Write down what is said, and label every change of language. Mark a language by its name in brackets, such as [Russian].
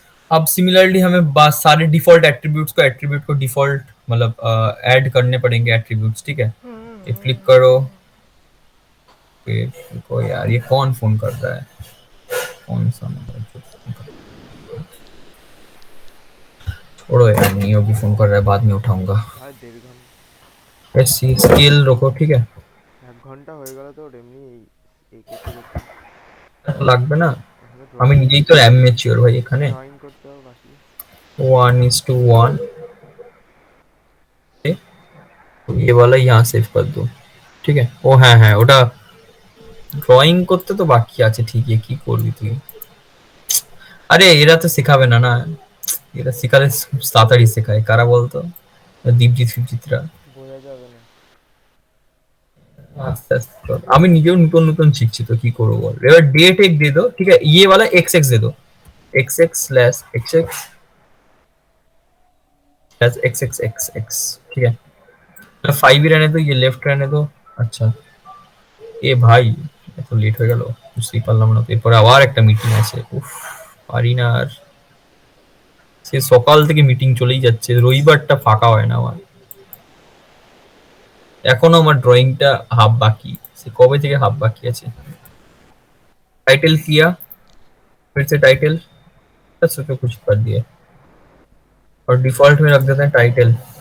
[Hindi] अब सिमिलरली हमें सारे डिफॉल्ट एट्रीब्यूट्स को डिफॉल्ट मतलब ऐड करने पड़ेंगे एट्रीब्यूट्स, ठीक है। ये क्लिक करो, फिर देखो यार ये कौन फोन कर रहा है, कौन सा नंबर जो फोन कर रहा है? छोड़ो यार, नियो भी फोन कर रहा है, बाद में उठाऊंगा। [Bangla] আর 1.5 ঘন্টা [Hindi] ऐसी स्किल रखो, ठीक है। [Bangla] 1 ঘন্টা হয়ে গেল তো ওর এমনি এই করতে করতে লাগবে না, এখনো আমি ড্রয়িং নিজেই তো অ্যামেচিওর ভাই এখানে। ড্রয়িং করতে হবে বাকি [Hindi] 1:1, तो ये वाला यहाँ सेव कर दो, ठीक है। [Bangla] ও হ্যাঁ হ্যাঁ, ওটা ড্রয়িং করতে তো বাকি আছে, ঠিক আছে। কি করবি তুই? আরে এরা তো শেখাবে না, না এরা শেখালে তাড়াতাড়ি শেখায়, কারা বলতো? দীপজিৎ ফিপজিৎরা। বোঝা যাবে না আস্তে আস্তে কর। আমি নিজেও নতুন নতুন শিখছি, তো কি করবো বল। এবার [Hindi] डेट एक दे दो, ठीक है। ये वाला xx दे दो, xx/xx/xxx, ठीक है। 5 ही रहने दो, ये लेफ्ट रहने दो। [Bangla] अच्छा এ ভাই এত লেট হয়ে গেল, বুঝতেই পারলাম না। এরপরে আবার একটা মিটিং আছে, উফ পারি না আর। সে সকাল থেকে মিটিং চলেই যাচ্ছে, রবিবারটা ফাঁকা হয় না আমার। এখনো আমার ড্রয়িংটা হাফ বাকি, সে কবে থেকে হাফ বাকি আছে। [Hindi] टाइटल किया, फिर से टाइटल, बस उसको कुछ कर दिया और डिफॉल्ट में रख देते हैं टाइटल।